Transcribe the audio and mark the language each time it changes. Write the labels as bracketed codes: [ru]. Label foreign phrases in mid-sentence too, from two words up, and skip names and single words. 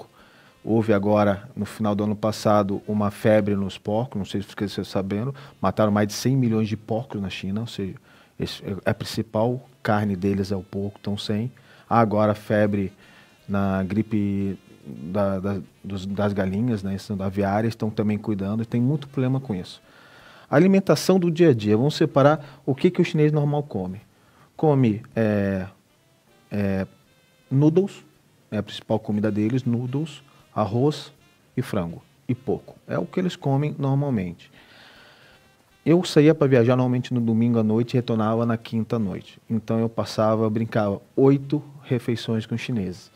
[pt] Houve agora, no final do ano passado, uma febre nos porcos, não sei se vocês estão sabendo, mataram mais de 100 milhões de porcos na China, ou seja, a principal carne deles é o porco, estão sem. Há agora febre na gripe das galinhas, né, da aviária, estão também cuidando, e tem muito problema com isso. A alimentação do dia a dia, vamos separar o que o chinês normal come. Come noodles, é a principal comida deles, noodles, arroz e frango, e pouco. É o que eles comem normalmente. Eu saía para viajar normalmente no domingo à noite e retornava na quinta à noite. Então eu brincava 8 refeições com os chineses.